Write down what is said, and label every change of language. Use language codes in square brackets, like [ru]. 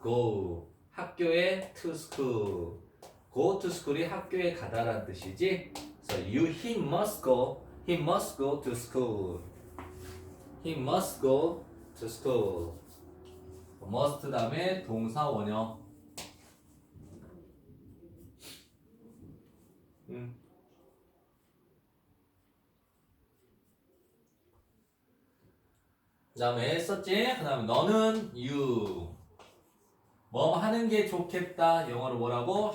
[en] go [ko] 학교에 [en] to school. go to school [ko] 이 학교에 가다라는 뜻이지. 그래서 [en] he must go to school. he must go to school. [ko] must 다음에 동사 원형. 그 다음에 썼지? 그 다음에 너는 you 뭐 하는 게 좋겠다 영어로 뭐라고?